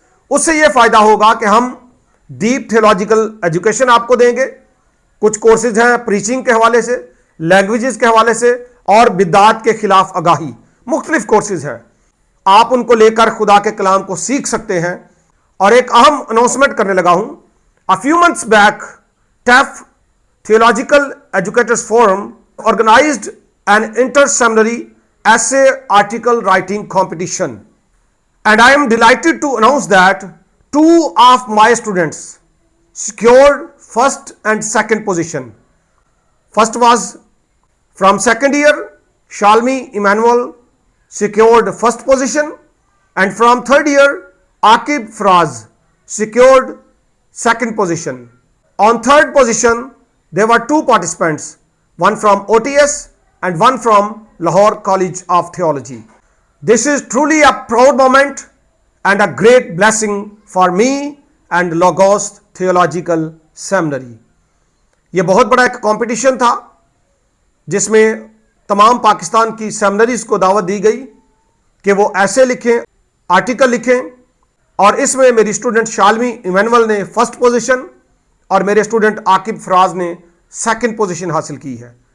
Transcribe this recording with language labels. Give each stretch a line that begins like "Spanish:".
Urdu: اس سے یہ فائدہ ہوگا کہ ہم ڈیپ تھیولوجیکل ایجوکیشن آپ کو دیں گے. کچھ کورسز ہیں پریچنگ کے حوالے سے، لینگویجز کے حوالے سے، اور بدعات کے خلاف آگاہی. مختلف کورسز ہیں، آپ ان کو لے کر خدا کے کلام کو سیکھ سکتے ہیں. اور ایک اہم اناؤنسمنٹ کرنے لگا ہوں.
English: A few months back, TEF Theological Educators Forum organized an inter-seminary essay article writing competition. And I am delighted to announce that 2 of my students secured first and second position. First was from second year, Shalmi Emmanuel secured first position, and from third year, Akib Fraz secured second position. On third position, there were 2 participants, one from OTS and one from Lahore College of Theology. This is truly a proud moment and a great blessing for me and Logos Theological Seminary.
Urdu: یہ بہت بڑا ایک competition تھا جس میں تمام پاکستان کی seminaries کو دعوت دی گئی کہ وہ ایسے لکھیں، آرٹیکل لکھیں. اور اس میں میری اسٹوڈنٹ شالمی ایمینول نے فرسٹ پوزیشن اور میرے اسٹوڈنٹ عاقب فراز نے سیکنڈ پوزیشن حاصل کی ہے.